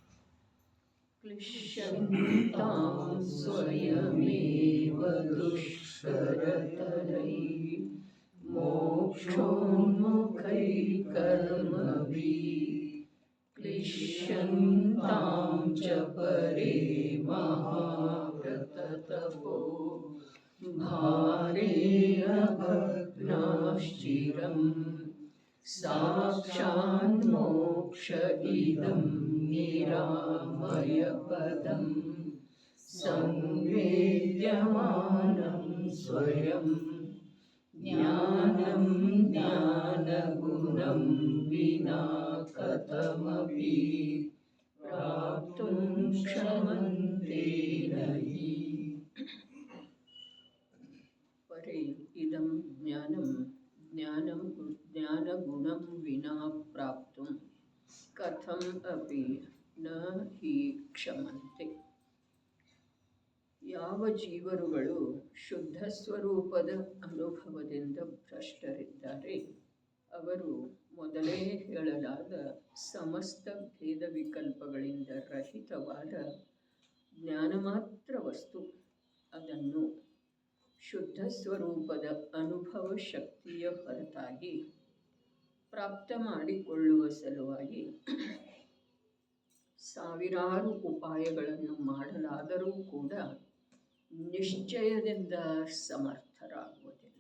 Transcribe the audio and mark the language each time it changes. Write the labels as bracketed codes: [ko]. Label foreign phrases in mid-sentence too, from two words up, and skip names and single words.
[sa] ಕ್ಲಿಶ್ಯಂತಾಂ ಸ್ವಯಮೇವ ದುಷ್ಕರತರೈ ಮೋಕ್ಷೋನ್ಮುಖೈ ಕರ್ಮಭಿಃ ಕ್ಲಿಶ್ಯಂತಾಂ ಚ ಪರೇ ಮಹಾವ್ರತತಪೋ ಭಾರೇಣ ಭಗ್ನಾಶ್ಚಿರಂ ಸಾಕ್ಷಾತ್ ಮೋಕ್ಷ ಇದಂ ನಿರಾಮಯಪದಂ ಸಂವೇದ್ಯಮಾನಂ ಸ್ವಯಂ ಜ್ಞಾನಂ ಜ್ಞಾನಗುಣಂ ವಿನಾ ಕಥಮಪಿ ಪ್ರಾಪ್ತುಂ ಕ್ಷಮಂತೆ ನಹಿ. ಪರೇ ಇದಂ ಜ್ಞಾನಂ ಜ್ಞಾನಗುಣಂ ವಿನಾ ಪ್ರಾಪ್ತುಂ ಕಥಂ ಅಪಿ ನ ಹಿ ಕ್ಷಮಂತೆ. [kn] ಯಾವ ಜೀವರುಗಳು ಶುದ್ಧ ಸ್ವರೂಪದ ಅನುಭವದಿಂದ ಭ್ರಷ್ಟರಿದ್ದಾರೆ ಅವರು ಮೊದಲೇ ಹೇಳಲಾದ ಸಮಸ್ತ ಭೇದ ವಿಕಲ್ಪಗಳಿಂದ ರಹಿತವಾದ ಜ್ಞಾನ ಮಾತ್ರ ವಸ್ತು ಅದನ್ನು ಶುದ್ಧ ಸ್ವರೂಪದ ಅನುಭವ ಶಕ್ತಿಯ ಹೊರತಾಗಿ ಪ್ರಾಪ್ತ ಮಾಡಿಕೊಳ್ಳುವ ಸಲುವಾಗಿ ಸಾವಿರಾರು ಉಪಾಯಗಳನ್ನು ಮಾಡಲಾದರೂ ಕೂಡ ನಿಶ್ಚಯದಿಂದ ಸಮರ್ಥರಾಗುವುದಿಲ್ಲ.